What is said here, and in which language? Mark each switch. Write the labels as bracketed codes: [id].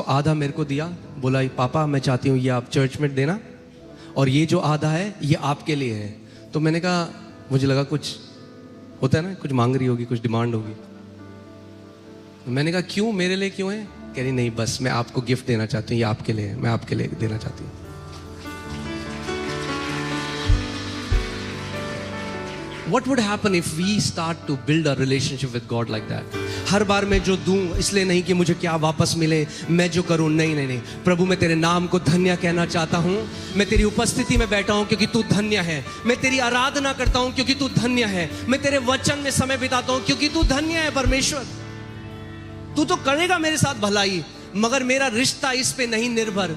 [hi] आधा मेरे को दिया, बोला पापा मैं चाहती हूँ ये आप चर्च में देना, और ये जो आधा है ये आपके लिए है. तो मैंने कहा, मुझे लगा कुछ होता है ना, कुछ मांग रही होगी, कुछ डिमांड होगी. मैंने कहा क्यों, मेरे लिए क्यों है? कह रही नहीं, बस मैं आपको गिफ्ट देना चाहती हूँ, ये आपके लिए, मैं आपके लिए देना चाहती हूँ. [en] What would happen if we start to build a relationship with God like that? [hi] हर बार मैं जो दूं इसलिए नहीं कि मुझे क्या वापस मिले, मैं जो करूं, नहीं नहीं नहीं. प्रभु मैं तेरे नाम को धन्य कहना चाहता हूं. मैं तेरी उपस्थिति में बैठा हूं क्योंकि तू धन्य है. मैं तेरी आराधना करता हूं क्योंकि तू धन्य है. मैं तेरे वचन में समय बिताता हूं क्योंकि तू धन्य है. परमेश्वर, तू तो करेगा मेरे साथ भलाई, मगर मेरा रिश्ता इस पे नहीं निर्भर.